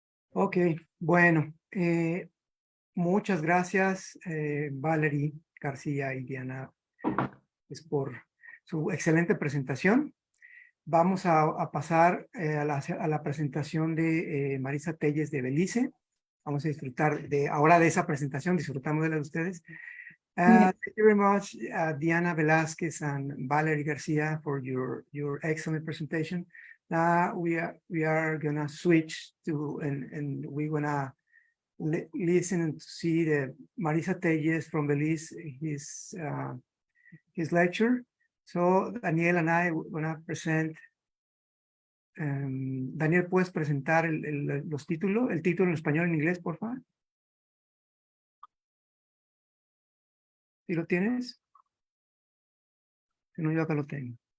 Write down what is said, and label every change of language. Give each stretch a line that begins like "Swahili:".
Spanish: Ok, bueno, muchas gracias Valerie García y Diana pues, por su excelente presentación. Vamos a pasar a la presentación de Marisa Telles de Belice. Vamos a disfrutar ahora de esa presentación, disfrutamos de la de ustedes.
English: Thank you very much, Diana Velázquez and Valerie Garcia for your excellent presentation. Now we are gonna switch to and we're gonna listen and see the Marisa Telles from Belize, his lecture. So Daniel and I are gonna present.
Spanish: Daniel, ¿puedes presentar los títulos? El título en español y en inglés, por favor. ¿Sí lo tienes? Si no, yo acá lo tengo.